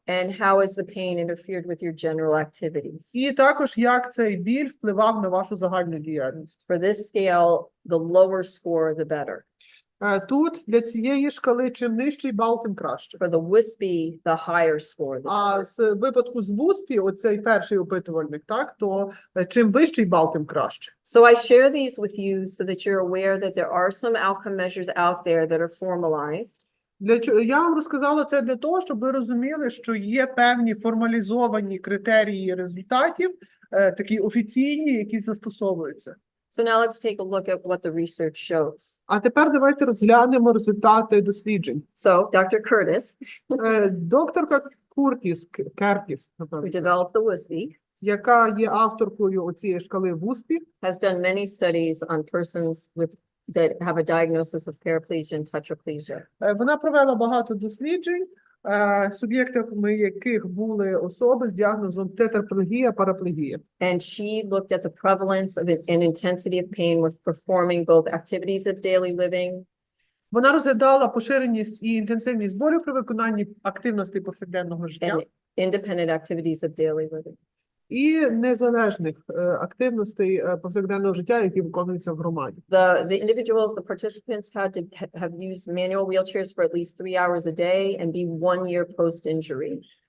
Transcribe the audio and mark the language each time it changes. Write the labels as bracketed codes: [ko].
[en] And how has the pain interfered with your general activities? [uk] І також, як цей біль впливав на вашу загальну діяльність? [en] For this scale, the lower score, the better. [uk] Тут для цієї шкали чим нижчий бал, тим краще. [en] For the WISP, the higher score, the [uk] А [en] better. [uk] з випадку з ВУСПі, оцей перший опитувальник, так, то чим вищий бал, тим краще. [en] So I share these with you so that you're aware that there are some outcome measures out there that are formalized. [uk] Я вам розказала це для того, щоб ви розуміли, що є певні формалізовані критерії результатів, такі офіційні, які застосовуються. [en] So now let's take a look at what the research shows. [uk] А тепер давайте розглянемо результати досліджень. [en] So Dr. Curtis, [uk] Докторка Кертіс, [en] who developed the WISP, [uk] яка є авторкою оцієї шкали ВУСПі, [en] has done many studies on persons with that have a diagnosis of paraplegia and tetraplegia. [uk] вона провела багато досліджень, суб'єктами яких були особи з діагнозом тетрапlegія, параплегія. [en] And she looked at the prevalence of it and intensity of pain with performing both activities of daily living [uk] Вона розглядала поширеність і інтенсивність болю при виконанні активностей повсякденного життя [en] and independent activities of daily living. [uk] і незалежних активностей повсякденного життя, які виконуються в громаді. [en] The individuals, the participants had to have used manual wheelchairs for at least 3 hours a day and be 1 year post-injury.